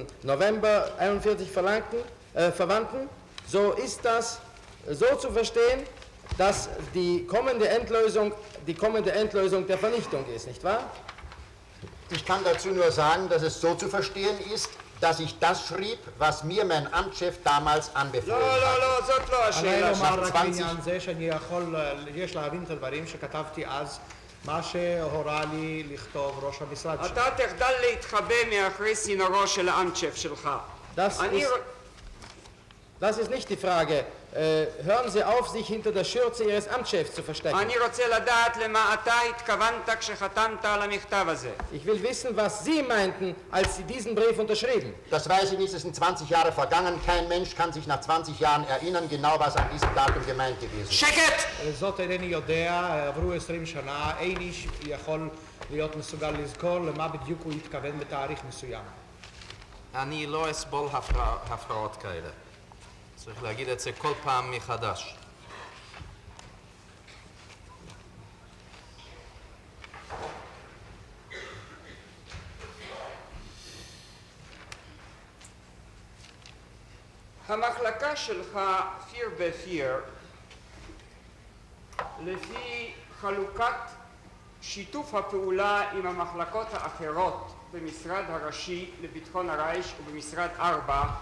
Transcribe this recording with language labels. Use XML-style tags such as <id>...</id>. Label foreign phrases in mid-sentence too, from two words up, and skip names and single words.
<de>November 41 verwandten, so ist das so zu verstehen, dass die kommende Endlösung der Vernichtung ist, nicht wahr? Ich kann dazu nur sagen, dass es so zu verstehen ist, dass ich das schrieb, was mir mein Amtschef damals anbefohlen</de> <he>לא,</he> <de>hat.</de> <he>לא, לא, זאת לא עליי השאלה לומר שלך. רק בעניין זה שאני יכול, יש להבין את הדברים שכתבתי אז, מה שהורה לי לכתוב ראש המשרד שלי. אתה תחדל להתחבא מאחורי סינורו של האנצ'ף שלך.</he> <de>Das ist nicht die Frage. Hören Sie auf, sich hinter der Schürze Ihres Amtschefs zu verstecken.</de> <he>אני רוצה לדעת למה אתה התכוונת כשחתמת על המכתב הזה.</he> <de>Ich will wissen, was Sie meinten, als Sie diesen Brief unterschrieben. Das weiß ich nicht, es sind 20 Jahre vergangen. Kein Mensch kann sich nach 20 Jahren erinnern, genau was an diesem Datum gemeint gewesen ist.</de> <he>שקט! זאת אינני יודע, עברו 20 שנה, אין איש יכול להיות מסוגל לזכור למה בדיוק הוא התכוון בתאריך מסוים. אני לא אסבול הפרעות כאלה. צריך להגיד את זה כל פעם מחדש. המחלקה שלך, פיר בפיר, לפי חלוקת שיתוף הפעולה עם המחלקות האחרות במשרד הראשי לביטחון הרייך ובמשרד 4,</he>